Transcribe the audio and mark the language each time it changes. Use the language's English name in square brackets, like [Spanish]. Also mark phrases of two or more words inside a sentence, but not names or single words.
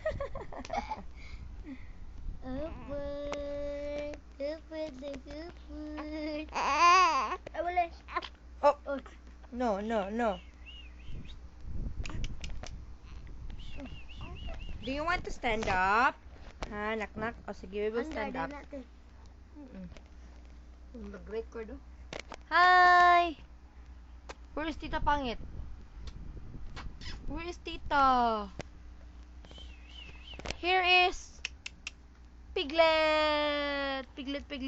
[English] Oh. No. Do you want to stand up? [Filipino] Ha, nak-nak. O sige, [English] we will stand up. Mag-record, oh. Hi! Where is Tita pangit? Where is Tita? Here is Piglet. Piglet.